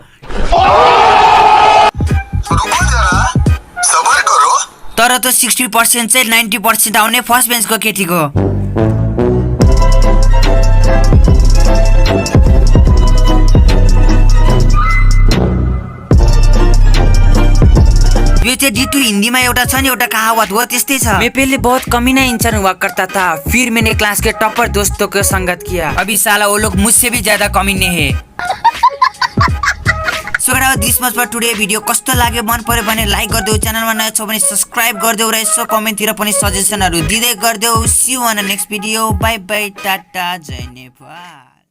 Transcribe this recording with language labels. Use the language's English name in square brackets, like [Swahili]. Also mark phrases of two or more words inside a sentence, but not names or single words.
[Nepali] तर त 60% चाहिँ 90% आउने फर्स्ट बेन्चको केटीको। यो चाहिँ डिटु हिन्दीमा एउटा छ नि एउटा कहावत हो त्यस्तै छ, [Hindi] मैं पहले बहुत कमी ना इंसान हुआ करता था फिर मैंने क्लास के टॉपर दोस्तों को संगत किया अभी साला वो लोग मुझसे भी ज्यादा कमीने है। [English] so guys this much for today [Nepali] भिडियो कस्तो लाग्यो मन पर्यो भने लाइक गरिदेऊ, च्यानलमा नयाँ छौ भने सब्स्क्राइब गरिदेऊ र यसो कमेन्टतिर पनि सजेसनहरु दिँदै गरिदेऊ। [English] see you on next video, bye bye [Nepali] टाटा जय नेपाल।